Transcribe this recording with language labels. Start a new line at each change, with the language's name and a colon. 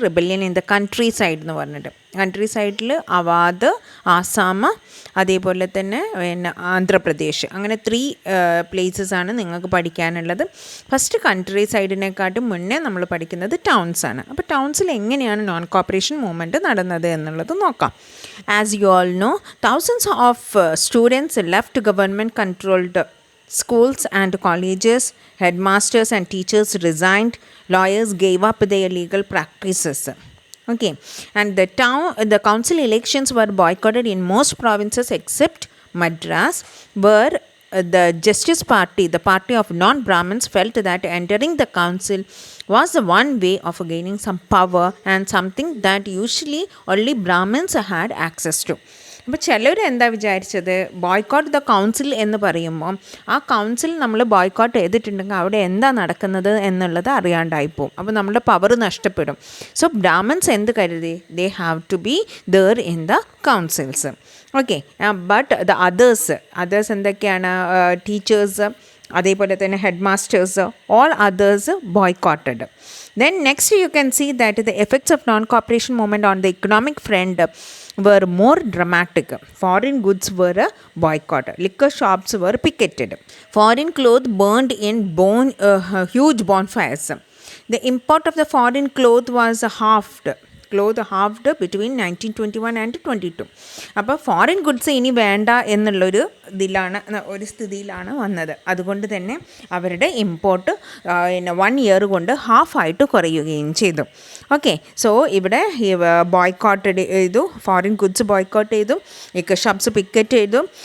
Malayalam: Rebellion in the country side എന്ന് പറഞ്ഞിട്ട്, country സൈഡിൽ അവാദ്, ആസാം, അതേപോലെ തന്നെ പിന്നെ ആന്ധ്രാപ്രദേശ്, അങ്ങനെ 3 പ്ലേസസ് ആണ് നിങ്ങൾക്ക് പഠിക്കാനുള്ളത്. ഫസ്റ്റ് കൺട്രി സൈഡിനെക്കാട്ടും മുന്നേ നമ്മൾ പഠിക്കുന്നത് ടൗൺസ് ആണ്. അപ്പോൾ ടൗൺസിൽ എങ്ങനെയാണ് നോൺ കോപ്പറേഷൻ മൂവ്മെൻറ്റ് നടന്നത് എന്നുള്ളത് നോക്കാം.
English: As you all know, thousands of students left government controlled schools and colleges, headmasters and teachers resigned, lawyers gave up their legal practices. Okay, and the council elections were boycotted in most provinces except Madras, where the Justice Party, the party of non-Brahmins, felt that entering the council was the one way of gaining some power and something that usually only Brahmins had access to.
Malayalam: അപ്പോൾ ചിലർ എന്താ വിചാരിച്ചത്,
English: boycott the council
Malayalam: എന്ന് പറയുമ്പോൾ ആ council നമ്മൾ boycott ചെയ്തിട്ടുണ്ടെങ്കിൽ അവിടെ എന്താ നടക്കുന്നത് എന്നുള്ളത് അറിയാണ്ടായിപ്പോവും. അപ്പോൾ നമ്മുടെ പവർ നഷ്ടപ്പെടും. സോ ബ്രാഹ്മൺസ് എന്ത് കരുതി,
English: They have to be there in the councils. Okay, but the others
Malayalam: എന്തൊക്കെയാണ്,
English: teachers,
Malayalam: അതേപോലെ തന്നെ
English: Headmasters, all others boycotted. Then next you can see that the effects of non-cooperation movement on the economic front were more dramatic. Foreign goods were boycotted. Liquor shops were picketed. Foreign clothes burned in huge bonfires. The import of the foreign cloth was halved. Cloth halved between 1921 and 22.
Malayalam: അപ്പോൾ foreign goods ഇനി വേണ്ട എന്നുള്ളൊരു ഒരു സ്ഥിതിയിലാണ് വന്നത്. അതുകൊണ്ട് തന്നെ അവരുടെ ഇമ്പോർട്ട് 1 ഇയർ കൊണ്ട് ഹാഫായിട്ട് കുറയുകയും ചെയ്തു. ഓക്കെ, സോ ഇവിടെ ബോയ്ക്കോട്ട് ചെയ്തു, ഫോറിൻ ഗുഡ്സ് ബോയ്ക്കോട്ട് ചെയ്തു, ഷോപ്സ് പിക്കറ്റ് ചെയ്തു.